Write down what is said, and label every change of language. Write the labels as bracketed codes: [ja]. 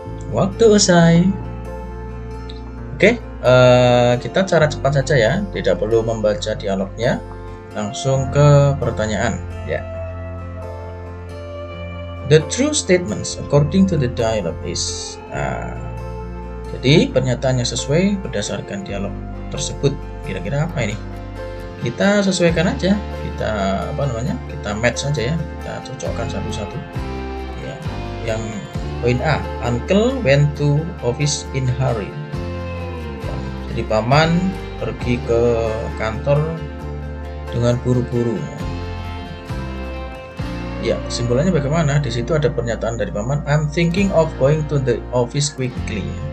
[id] Waktu usai. Oke, kita cara cepat saja ya, tidak perlu membaca dialognya, langsung ke pertanyaan ya. [en] The true statements according to the dialogue is. [id] Jadi pernyataan yang sesuai berdasarkan dialog tersebut. Kira-kira apa ini? Kita sesuaikan aja, kita match saja ya, kita cocokkan satu-satu ya. Yang poin A, [en] Uncle went to office in hurry. [id] Jadi paman pergi ke kantor dengan buru-buru. Ya, kesimpulannya bagaimana? Di situ ada pernyataan dari paman, [en] I'm thinking of going to the office quickly.